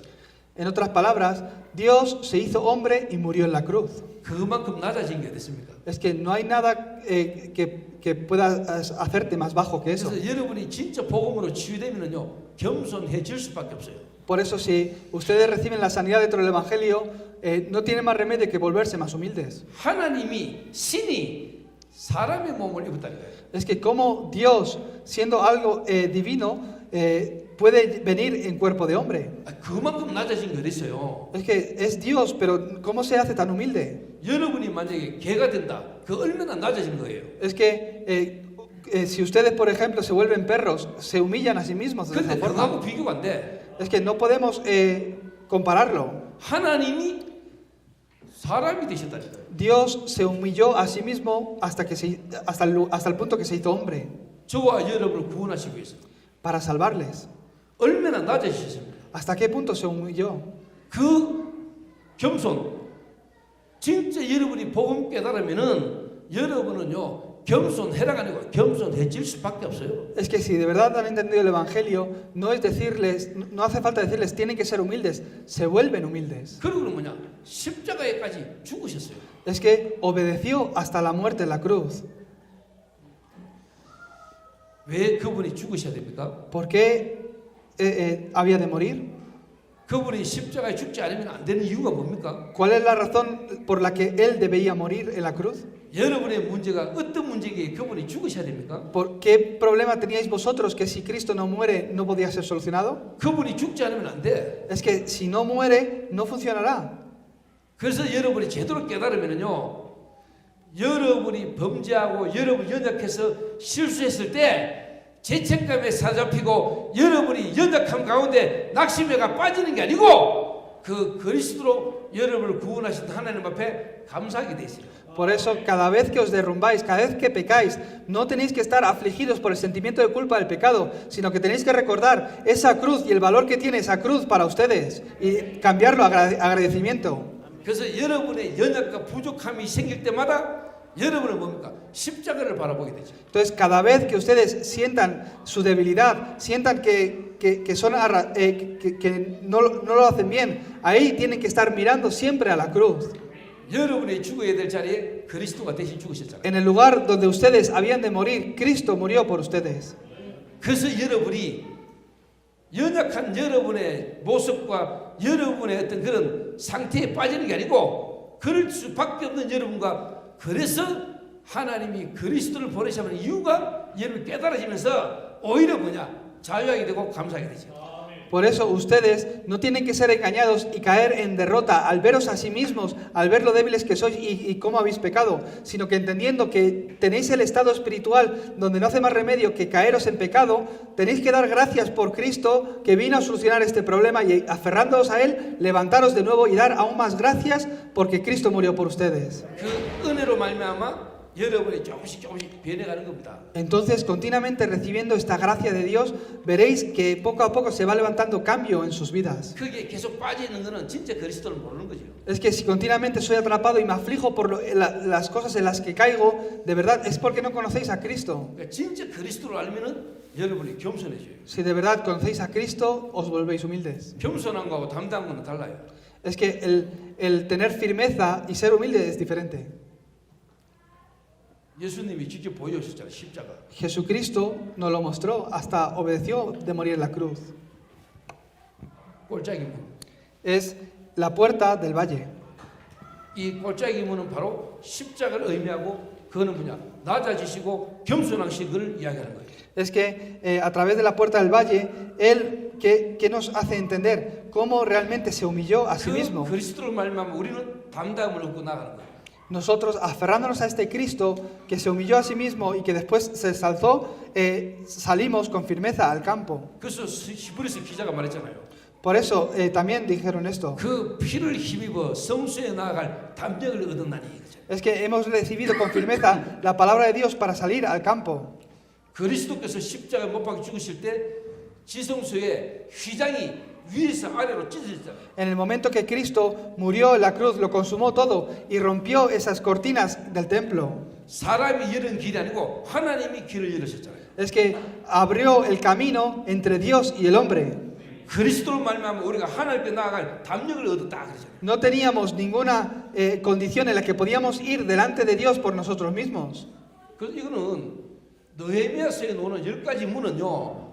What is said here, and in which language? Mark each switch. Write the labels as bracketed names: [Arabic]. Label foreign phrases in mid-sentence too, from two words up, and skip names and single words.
[Spanish] En otras palabras, Dios se hizo hombre y murió en la cruz. [Korean] 그만큼 낮아진 게 됐습니까? [Spanish] Es que no hay nada que pueda hacerte más bajo que eso. [Korean] 그래서 여러분이 진짜 복음으로 치유되면요 겸손해질 수밖에 없어요. [Spanish] Por eso, si ustedes reciben la sanidad dentro del Evangelio, no tienen más remedio que volverse más humildes. [Korean] 하나님이 신이 사람의 몸을 입었다는 거예요. [Spanish] Es que como Dios, siendo algo divino, puede venir en cuerpo de hombre. [Korean] 그만큼 낮아진 게 어딨어요. [Spanish] Es que es Dios, pero ¿cómo se hace tan humilde? [Korean] 여러분이 만약에 개가 된다. 그 얼마나 낮아진 거예요. [Spanish] Es que si ustedes, por ejemplo, se vuelven perros, se humillan a sí mismos de esa [Korean] 근데 [Spanish] forma. [Korean] 그거하고 비교가 안 돼. [Spanish] Es que no podemos compararlo. [Korean] 하나님이 사람이 되셨다는 거예요. [Spanish] Dios se humilló a sí mismo hasta el punto que se hizo hombre, [Korean] 저와 여러분을 구원하시기 위해서 [Spanish] para salvarles. [Korean] 얼마나 낮아지셨습니까? [Spanish] ¿Hasta qué punto se humilló? [Korean] 그 겸손, 진짜 여러분이 복음 깨달으면은 여러분은요 겸손해라가 아니고 겸손해질 수밖에 없어요. [Spanish] Es que si de verdad han entendido el Evangelio, no es decirles, no hace falta decirles tienen que ser humildes, se vuelven humildes. [Korean] 그리고 뭐냐 십자가에까지 죽으셨어요. [Spanish] Es que obedeció hasta la muerte en la cruz. [Korean] 왜 그분이 죽으셔야 됩니까? [Spanish] ¿Por qué había de morir? [Korean] 그분이 십자가에 죽지 않으면 안 되는 이유가 뭡니까? [Spanish] ¿Cuál es la razón por la que él debía morir en la cruz? [Korean] 여러분의 문제가 어떤 문제기에 그분이 죽으셔야 됩니까? [Spanish] ¿Por qué problema teníais vosotros que si Cristo no muere no podía ser solucionado? [Korean] 그분이 죽지 않으면 안 돼. [Spanish] Es que si no muere no funcionará. [Korean] 그래서 여러분이 제대로 깨달으면요, 여러분이 범죄하고 여러분 연약해서 실수했을 때 죄책감에 사잡히고 여러분이 연약함 가운데 낙심해가 빠지는 게 아니고 그 그리스도로 여러분을 구원하신 하나님 앞에 감사하게 돼 있어요. [Spanish] Por eso, cada vez que os derrumbáis, cada vez que pecáis, no tenéis que estar afligidos por el sentimiento de culpa del pecado, sino que tenéis que recordar esa cruz y el valor que tiene esa cruz para ustedes y cambiarlo a agradecimiento. [Korean] 그래서 여러분의 연약과 부족함이 생길 때마다 여러분은 뭡니까? 십자가를 바라보게 되죠. [Spanish] Entonces, cada vez que ustedes sientan su debilidad, sientan que no lo hacen bien, ahí tienen que estar mirando siempre a la cruz. [Korean] 여러분이 죽어야 될 자리에 그리스도가 대신 죽으셨잖아요. [Spanish] En el lugar donde ustedes habían de morir, Cristo murió por ustedes. [Korean] 그래서 여러분이 연약한 여러분의 모습과 여러분의 어떤 그런 상태에 빠지는 게 아니고 그럴 수밖에 없는 여러분과 그래서 하나님이 그리스도를 보내시는 이유가 여러분이 깨달아지면서 오히려 뭐냐 자유하게 되고 감사하게 되죠. [Spanish] Por eso ustedes no tienen que ser engañados y caer en derrota al veros a sí mismos, al ver lo débiles que sois y cómo habéis pecado, sino que entendiendo que tenéis el estado espiritual donde no hace más remedio que caeros en pecado, tenéis que dar gracias por Cristo que vino a solucionar este problema y aferrándoos a Él, levantaros de nuevo y dar aún más gracias porque Cristo murió por ustedes. [Korean] 그 은혜로 말미암아 여러분이 조금씩 변해가는 겁니다. [Spanish] Entonces, continuamente recibiendo esta gracia de Dios, veréis que poco a poco se va levantando cambio en sus vidas. [Korean] 그게 계속 빠져 있는 거는 진짜 그리스도를 모르는 거죠. [Spanish] Es que si continuamente soy atrapado y me aflijo por las cosas en las que caigo, de verdad es porque no conocéis a Cristo. [Korean] 그러니까 진짜 그리스도를 알면은 여러분이 겸손해져요. [Spanish] Si de verdad conocéis a Cristo, os volvéis humildes. [Korean] 겸손한 거하고 담대한 거는 달라요. [Spanish] Es que el tener firmeza y ser humilde es diferente. [Korean] 예수님이 직접 보여주셨잖아요. 십자가. [Spanish] Jesucristo nos lo mostró, hasta obedeció de morir en la cruz. [Korean] 골짜기 문. [Spanish] Es la puerta del valle. [Korean] 이 골짜기 문은 바로 십자가를 의미하고 그거는 뭐냐? 낮아지시고 겸손하신 걸 이야기하는 거예요. [Spanish] Es que a través de la puerta del valle, Él que nos hace entender cómo realmente se humilló a sí mismo. [Korean] 그 그리스도를 말미암아 우리는 담대함을 얻고 나가는 거예요. [Spanish] Nosotros, aferrándonos a este Cristo que se humilló a sí mismo y que después se exaltó, salimos con firmeza al campo. [Korean] 그래서 히브리서 기자가 말했잖아요. [Spanish] Por eso también dijeron esto. [Korean] 그 피를 힘입어 성수에 나아갈 담력을 얻었나니. [Spanish] Es que hemos recibido con firmeza la palabra de Dios para salir al campo. [Korean] 그리스도께서 십자가에 못 박혀 죽으실 때 지성소의 휘장이 위에서 아래로 찢어졌잖아요. [Spanish] En el momento que Cristo murió en la cruz, lo consumó todo y rompió esas cortinas del templo. [Korean] 사람이 열은 길이 아니고 하나님이 길을 열으셨잖아요. [Spanish] Es que abrió el camino entre Dios y el hombre. [Korean] 그리스도로 말미암아 우리가 하나님께 나아갈 담력을 얻었다 그러잖아요. [Spanish] No teníamos ninguna condición en la que podíamos ir delante de Dios por nosotros mismos. [Korean] 그래서 이거는 느헤미야서에 나오는 10가지 문은요.